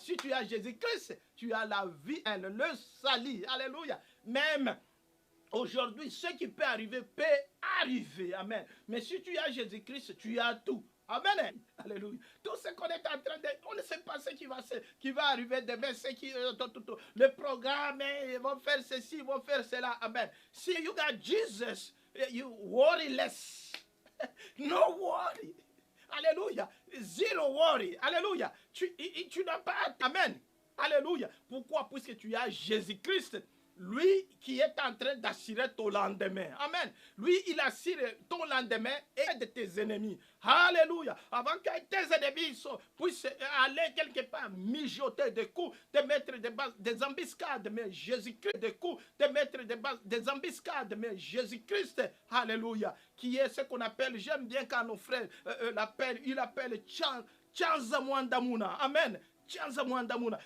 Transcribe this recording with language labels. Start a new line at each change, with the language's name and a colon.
French: Si tu as Jésus-Christ, tu as la vie, le salut. Alléluia. Même aujourd'hui, ce qui peut arriver, Amen. Mais si tu as Jésus-Christ, tu as tout. Amen. Alléluia. Tout ce qu'on est en train de... On ne sait pas ce qui va arriver demain. Le programme, ils vont faire ceci, ils vont faire cela. Amen.
English: Si you got Jesus, you worry less. No worry. Alléluia. Zero worry. Alléluia.
French: Tu n'as pas... Amen. Alléluia. Pourquoi? Puisque tu as Jésus-Christ. Lui qui est en train d'assurer ton lendemain. Amen. Lui, il assure ton lendemain et de tes ennemis. Alléluia. Avant que tes ennemis puissent aller quelque part, mijoter des coups, te mettre des embuscades, mais Jésus-Christ, des coups, te mettre des embuscades, mais Jésus-Christ, alléluia, qui est ce qu'on appelle, j'aime bien quand nos frères l'appellent, il appelle Chanzamwandamuna. Amen. Chanzamwandamuna.